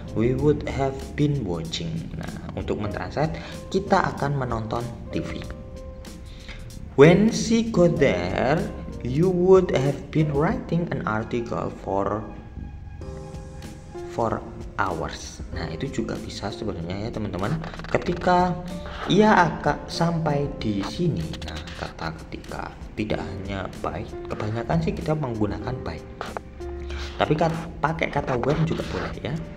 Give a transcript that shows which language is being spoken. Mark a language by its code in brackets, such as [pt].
[en] We would have been watching. [id] Nah, untuk mentranslate kita akan menonton TV. [en] When she got there, you would have been writing an article for hours. [id] Nah, itu juga bisa sebenarnya ya teman-teman. Ketika ia akan sampai di sini, nah kata ketika tidak hanya by, kebanyakan sih kita menggunakan by. Tapi pakai kata when juga boleh ya.